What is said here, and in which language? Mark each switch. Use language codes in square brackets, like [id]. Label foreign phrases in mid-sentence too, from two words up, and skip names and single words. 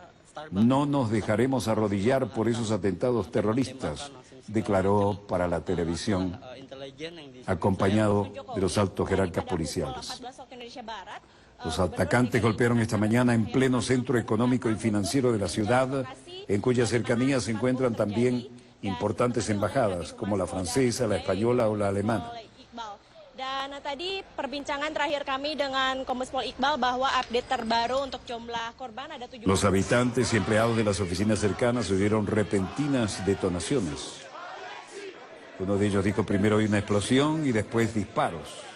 [es] No nos dejaremos arrodillar por esos atentados terroristas, declaró para la televisión, acompañado de los altos jerarcas policiales. Los atacantes golpearon esta mañana en pleno centro económico y financiero de la ciudad, en cuyas cercanías se encuentran también importantes embajadas, como la francesa, la española o la alemana. [id] Dan tadi perbincangan terakhir kami dengan Kombes Pol Iqbal bahwa update terbaru untuk jumlah korban ada 7. [es] Los habitantes y empleados de las oficinas cercanas oyeron repentinas detonaciones. Uno de ellos dijo primero hay una explosión y después disparos.